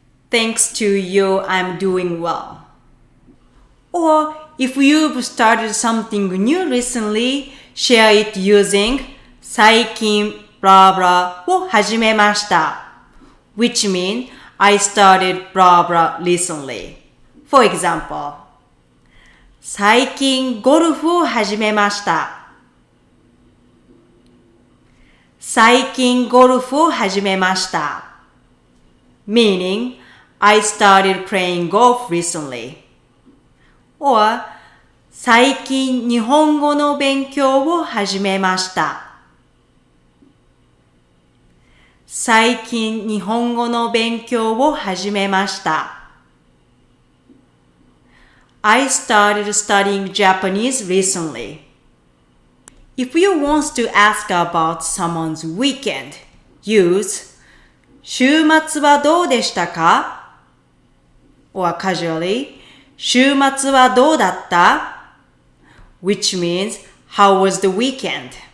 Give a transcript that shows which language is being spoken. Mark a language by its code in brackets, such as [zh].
[en] Thanks to you, I'm doing well. Or if you've started something new recently, share it using [ja] 最近 blah blah を始めました。 [en] Which means I started blah blah recently. For example, [ja] 最近ゴルフを始めました。最近ゴルフを始めました。 [en] Meaning, I started playing golf recently. Or, [ja] 最近日本語の勉強を始めました。最近日本語の勉強を始めました。 [en] I started studying Japanese recently. If you want to ask about someone's weekend, use [ja] 週末はどうでしたか [en] or casually [ja] 週末はどうだった [en] which means how was the weekend?